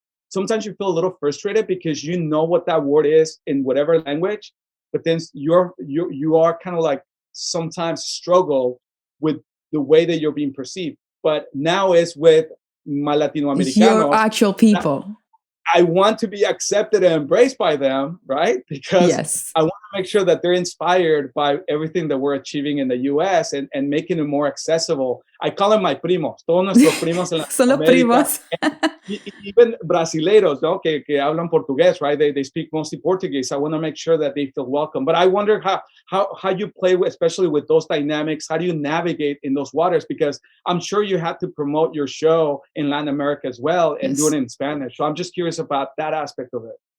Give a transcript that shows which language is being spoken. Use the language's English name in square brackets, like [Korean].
[English] Sometimes you feel a little frustrated because you know what that word is in whatever language, but then you are kind of like sometimes struggle with the way that you're being perceived. But now it's with my Latinoamericanos. Your actual people. I want to be accepted and embraced by them, right? Because I want to make sure that they're inspired by everything that we're achieving in the US and making it more accessible. I call them my primos. [Spanish] Todos nuestros primos en la Son los primos. [English] Even [Portuguese] brasileiros, [Spanish] ¿no? que hablan portugués, [English] right? They speak mostly Portuguese. I want to make sure that they feel welcome. But I wonder how you play with, especially with those dynamics. How do you navigate in those waters? Because I'm sure you had to promote your show in Latin America as well and do it in Spanish. So I'm just curious about that aspect of it.